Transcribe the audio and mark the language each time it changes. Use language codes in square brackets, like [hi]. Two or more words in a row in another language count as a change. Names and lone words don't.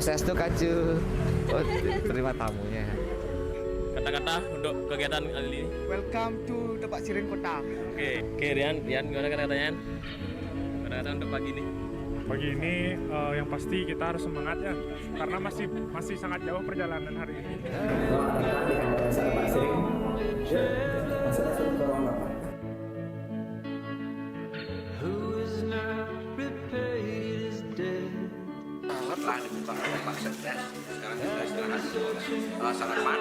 [id] Swastiastu kacu. Oh, terima tamunya. kata-kata untuk kegiatan kali ini. [en] Welcome to Tebak Siring Kota. [id] Oke, Rian gimana kata-katanya? Kata-kata untuk pagi ini. Pagi ini yang pasti kita harus semangat ya, karena masih sangat jauh perjalanan hari ini. Setelah dibuka oleh Pak Sekdes, sekarang kita istirahat sarapan.